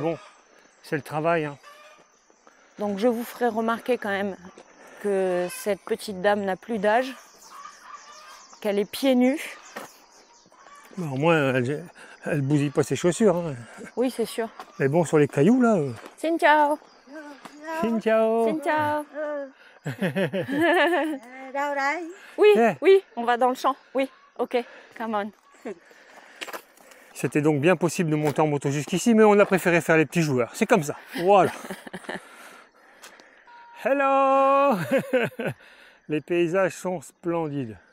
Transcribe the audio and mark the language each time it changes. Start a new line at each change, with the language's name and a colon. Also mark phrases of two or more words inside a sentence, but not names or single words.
French: mais bon, c'est le travail. Hein. Donc je vous ferai remarquer quand même que cette petite dame n'a plus d'âge, qu'elle est pieds nus. Bon, au moins, Elle bousille pas ses chaussures. Hein. Oui, c'est sûr. Mais bon, sur les cailloux, là...
Vietnamese: Xin ciao. Xin ciao. Xin ciao. Đâu đây?
French: Oui,
English: Yeah.
French: oui, on va dans le champ. Oui,
English: ok, come on.
French: C'était donc bien possible de monter en moto jusqu'ici, mais on a préféré faire les petits joueurs. C'est comme ça. Voilà. Hello. Les paysages sont splendides.